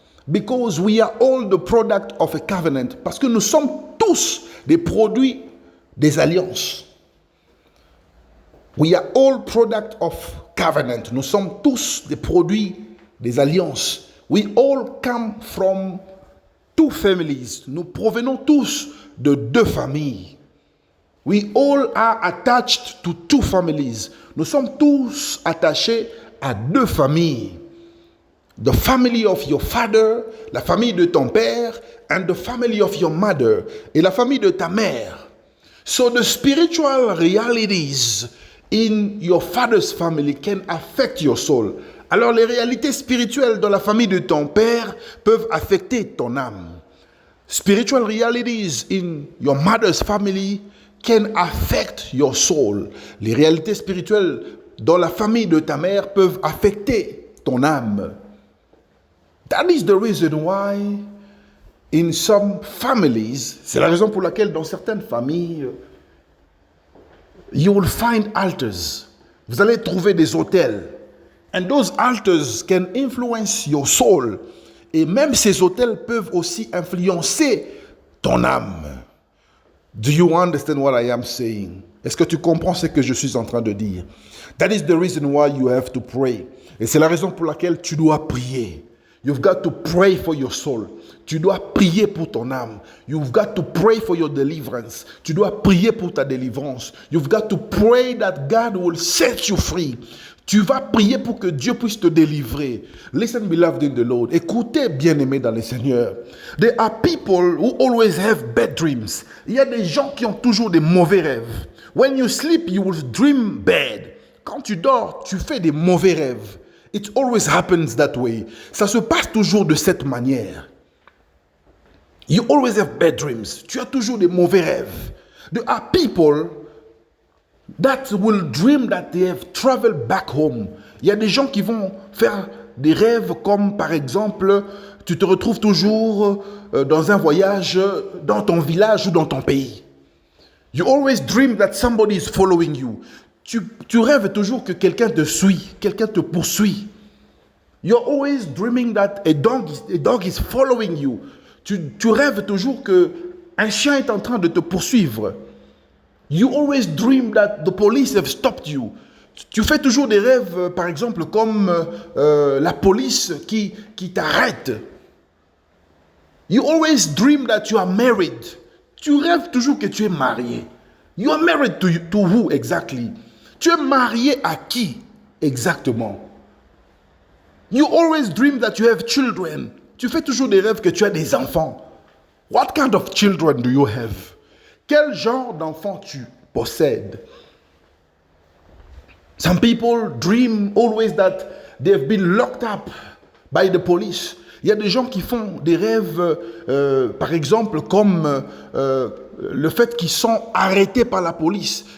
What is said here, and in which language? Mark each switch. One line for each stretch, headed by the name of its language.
English: Because we are all the product of a covenant.
French: Parce que nous sommes tous des produits des alliances.
English: We are all product of covenant.
French: Nous sommes tous des produits des alliances.
English: We all come from two families.
French: Nous provenons tous de deux familles.
English: We all are attached to two families.
French: Nous sommes tous attachés à deux familles.
English: the family of your father,
French: la famille de ton père,
English: and the family of your mother,
French: et la famille de ta mère.
English: So the spiritual realities in your father's family can affect your soul.
French: Alors les réalités spirituelles dans la famille de ton père peuvent affecter ton âme.
English: Spiritual realities in your mother's family can affect your soul.
French: Les réalités spirituelles dans la famille de ta mère peuvent affecter ton âme.
English: That is the reason why in some families,
French: c'est la raison pour laquelle dans certaines familles,
English: you will find altars.
French: Vous allez trouver des autels.
English: And those altars can influence your soul.
French: Et même ces autels peuvent aussi influencer ton âme.
English: Do you understand what I am saying?
French: Est-ce que tu comprends ce que je suis en train de dire?
English: That is the reason why you have to pray.
French: Et c'est la raison pour laquelle tu dois prier.
English: You've got to pray for your soul.
French: Tu dois prier pour ton âme.
English: You've got to pray for your deliverance.
French: Tu dois prier pour ta délivrance.
English: You've got to pray that God will set you free.
French: Tu vas prier pour que Dieu puisse te délivrer.
English: Listen, beloved in the Lord.
French: Écoutez, bien-aimés dans le Seigneur.
English: There are people who always have bad dreams.
French: Il y a des gens qui ont toujours des mauvais rêves.
English: When you sleep, you will dream bad.
French: Quand tu dors, tu fais des mauvais rêves.
English: It always happens that way.
French: Ça se passe toujours de cette manière.
English: You always have bad dreams.
French: Tu as toujours des mauvais rêves.
English: There are people that will dream that they have traveled back home.
French: Il y a des gens qui vont faire des rêves comme par exemple, tu te retrouves toujours dans un voyage dans ton village ou dans ton pays.
English: You always dream that somebody is following you.
French: Tu rêves toujours que quelqu'un te suit, quelqu'un te poursuit.
English: You're always dreaming that a dog is following you.
French: Tu rêves toujours que un chien est en train de te poursuivre.
English: You always dream that the police have stopped you.
French: Tu fais toujours des rêves, par exemple, comme la police qui t'arrête.
English: You always dream that you are married.
French: Tu rêves toujours que tu es marié.
English: You are married to who exactly?
French: Tu es marié à qui exactement?
English: You always dream that you have children.
French: Tu fais toujours des rêves que tu as des enfants.
English: What kind of children do you have?
French: Quel genre d'enfant tu possèdes?
English: Some people dream always that they've been locked up by the police.
French: Il y a des gens qui font des rêves, par exemple, comme le fait qu'ils sont arrêtés par la police.